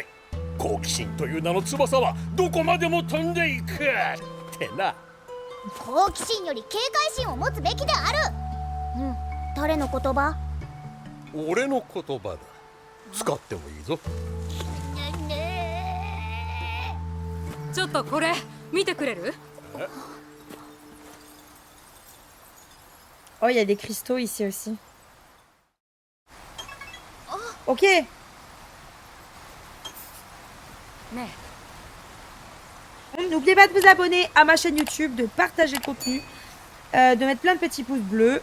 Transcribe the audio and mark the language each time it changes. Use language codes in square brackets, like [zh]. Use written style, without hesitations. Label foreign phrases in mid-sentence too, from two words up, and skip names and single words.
[ja] 好奇心という名の翼はどこまでも飛んでいくってな。好奇心より警戒心を持つべきである。誰の言葉？俺の言葉だ。使ってもいいぞ。ちょっとこれ見てくれる？ [fr] Oh, il y a des cristaux ici aussi. Ok. N'oubliez pas de vous abonner à ma chaîne YouTube, de partager le contenu, de mettre plein de petits pouces bleus.